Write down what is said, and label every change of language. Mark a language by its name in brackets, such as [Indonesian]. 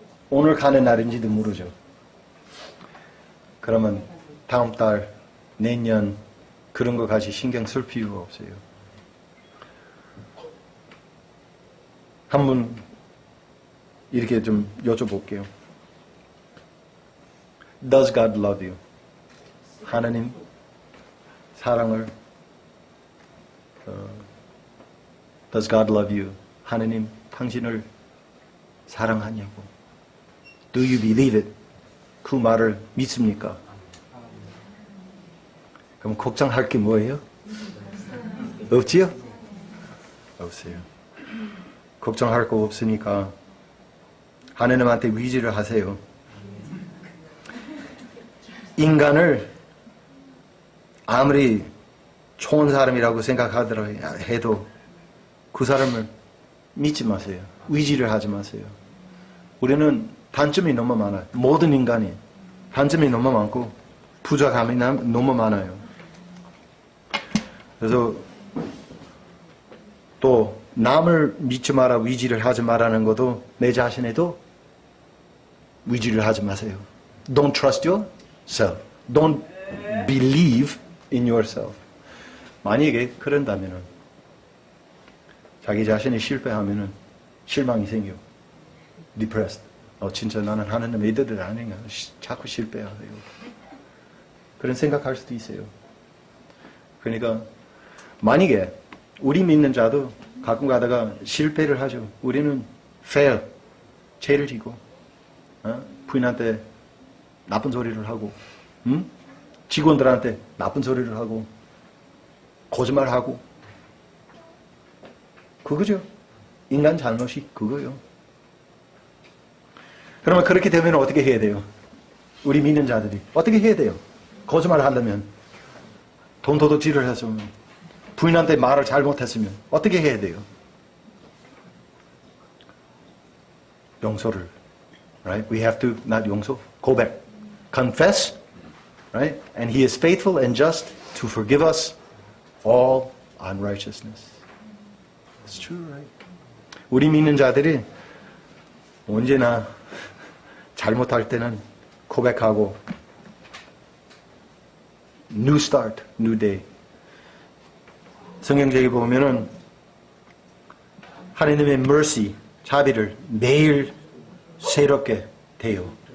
[Korean] 오늘 가는 날인지도 모르죠. 그러면 다음 달, 내년 그런 거까지 신경 쓸 필요가 없어요. 한번 이렇게 좀 여쭤볼게요. [English] Does God love you? [Korean] 하나님 사랑을 [English] Does God love you? [Korean] 하느님 당신을 사랑하냐고. [English] Do you believe it? [Korean] 그 말을 믿습니까? 그럼 걱정할 게 뭐예요? 없지요? 없어요. 걱정할 거 없으니까 하느님한테 의지를 하세요. 인간을 아무리 좋은 사람이라고 생각하더라도 해도 그 사람을 믿지 마세요. 의지를 하지 마세요. 우리는 단점이 너무 많아요. 모든 인간이 단점이 너무 많고 부족함이 너무 많아요. 그래서 또 남을 믿지 마라, 의지를 하지 마라는 것도 내 자신에도 의지를 하지 마세요. [English] Don't trust yourself. Don't believe in yourself. [Korean] 만약에 그런다면은 자기 자신이 실패하면은 실망이 생겨. [English] Depressed. [Korean] 진짜 나는 하나님 애들을 아닌가. 자꾸 실패하세요. 그런 생각할 수도 있어요. 그러니까 만약에 우리 믿는 자도 가끔 가다가 실패를 하죠. 우리는 fail, 죄를 지고 부인한테 나쁜 소리를 하고 직원들한테 나쁜 소리를 하고 거짓말하고 그거죠. 인간 잘못이 그거예요. 그러면 그렇게 되면 어떻게 해야 돼요? 우리 믿는 자들이 어떻게 해야 돼요? 거짓말을 하려면 돈 도둑질을 했으면 부인한테 말을 잘못했으면 어떻게 해야 돼요? 용서를, right? [English] We have to not [Korean] 용서, 고백, [English] confess, right? And He is faithful and just to forgive us all unrighteousness. It's true, right? [Korean] 우리 믿는 자들이 언제나 잘못할 때는 고백하고 [English] New start, new day. [Korean] 성경책에 보면은 하나님의 mercy, 자비를 매일 새롭게 돼요.